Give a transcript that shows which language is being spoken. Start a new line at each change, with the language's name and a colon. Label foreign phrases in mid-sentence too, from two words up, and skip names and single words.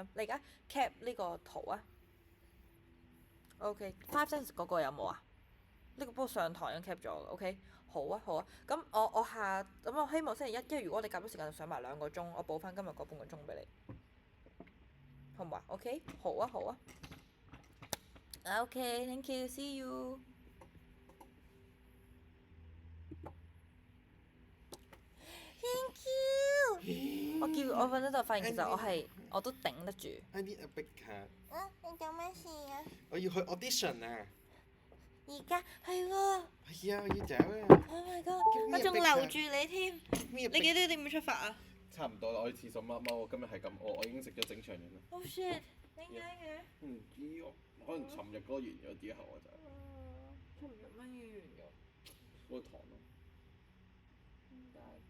Cantonese: 你而家 cap 呢個圖啊。OK，5 cents 嗰個有冇啊？呢個不過上堂已經 cap 咗。OK，好啊。咁我希望星期一，因為如果你夾到時間就上埋2個鐘，我補翻今日嗰半個鐘俾你，好唔好啊？OK，好啊。OK，
English: thank you，see you。 Thank you。
Cantonese: 我瞓咗就發現其實我都頂得住。
English: I need a big cat。
Cantonese: 你做咩事啊？我要去 audition 啊！而家係喎。係啊，我要走啊。
English: Oh my god！
Cantonese: 我仲留住你添。你幾多點出發啊？差唔多啦，我去廁所踎，我今日係咁餓，我已經食咗整場嘢啦。
English: Oh shit！
Cantonese: 點解嘅？唔知喎，可能尋日嗰個完咗之後我就。尋日乜嘢完咗？嗰個堂咯。點解嘅？